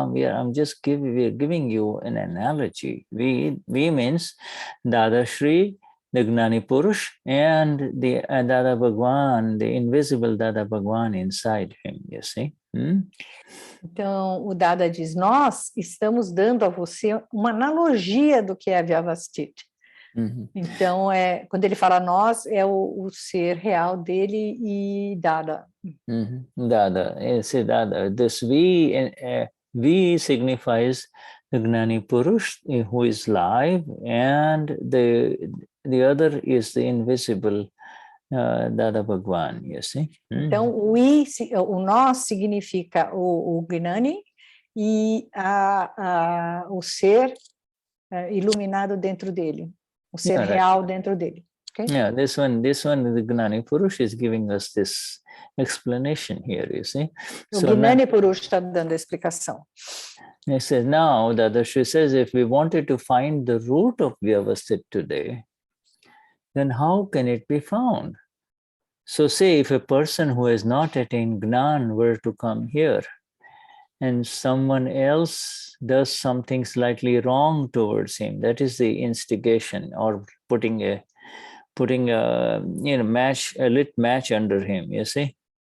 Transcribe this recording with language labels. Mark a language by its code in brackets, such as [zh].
[en] We are giving you an analogy. We means Dadashri, the Gnani Purush, and the Dada Bhagwan, the invisible Dada Bhagwan inside him, you see. [pt] Então, o Dada diz, nós estamos dando a você uma analogia do que é a Vyavasthit. Então, quando ele fala nós, é o ser real dele e Dada. Dada, Dada. [en] This we signifies the Gnani Purush, who is live, and the other is the invisible Dada Bhagwan, you see. [pt] Então, o nós significa o Gnani e o ser iluminado dentro dele, o ser real dentro dele. [en] Okay? Yeah, this one, the Gnani Purush is giving us this explanation here, you see. [pt] O Gnani Purush está dando a explicação. [en] He says, now, Dadashri says, if we wanted to find the root of Vyavasthit today, then how can it be found? So say if a person who has not attained Gnan were to come here, and someone else does something slightly wrong towards him, that is the instigation, or putting a match, a lit match under him, you see.